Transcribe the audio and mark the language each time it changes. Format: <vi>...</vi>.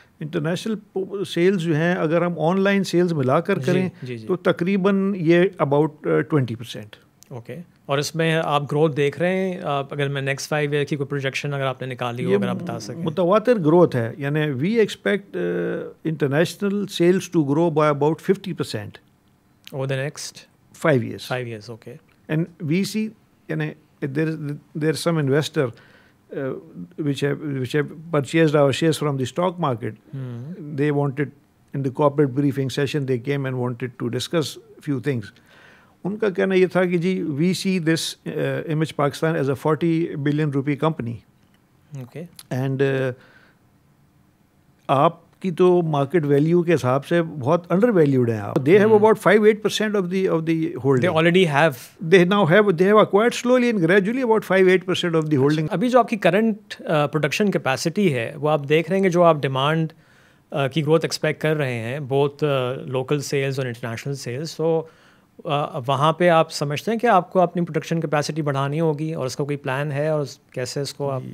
<ur>International sales جو ہیں اگر ہم آن لائن سیلز ملا کر کریں تو تقریباً یہ اباؤٹ 20%. اوکے, اور اس میں آپ گروتھ دیکھ رہے ہیں, اگر میں نیکسٹ 5 ایئر کی کوئی پروجیکشن اگر آپ نے نکالی ہو, اگر آپ بتا سکیں. متواتر گروتھ ہے, یعنی</ur> <en>We expect international sales to grow by about 50% over the next 5 years. 5 years, okay. And we see, there is some investor which have purchased our shares from the stock market. They wanted, in the corporate briefing session, they came and wanted to discuss few things.</en> <ur>ان کا کہنا یہ تھا کہ جی</ur> <en>We see this image Pakistan is a 40 billion rupee company. Okay.</en> <ur>And آپ کی تو market value کے حساب سے بہت انڈر ویلیوڈ ہیں آپ.</ur> <en>They have about 5-8% of the holding. They already have. They have acquired slowly and gradually about 5-8% of the holding.</en> <ur>ابھی جو آپ کی کرنٹ پروڈکشن کیپیسٹی ہے وہ آپ دیکھ رہے ہیں کہ جو آپ ڈیمانڈ کی گروتھ ایکسپیکٹ کر رہے ہیں بوتھ لوکل سیلز اور انٹرنیشنل سیلز, تو وہاں پہ آپ سمجھتے ہیں کہ آپ کو اپنی پروڈکشن کیپیسٹی بڑھانی ہوگی, اور اس کا کوئی پلان ہے, اور کیسے اس کو آپ.</ur>